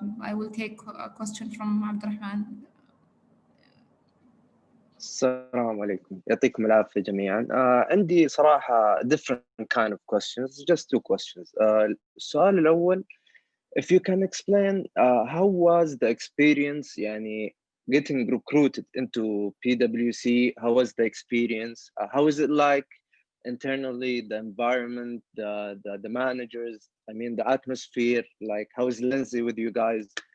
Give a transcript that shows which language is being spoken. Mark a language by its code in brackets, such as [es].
[en] I will take a question from Abdurrahman. [ar] السلام عليكم، يعطيكم العافية جميعا. [en] عندي صراحة different kind of questions, just 2 questions. السؤال الأول, if you can explain how was the experience يعني getting recruited into PwC, how was the experience, how is it like internally, the environment, the managers, I mean the atmosphere, like how is Lindsay with you guys?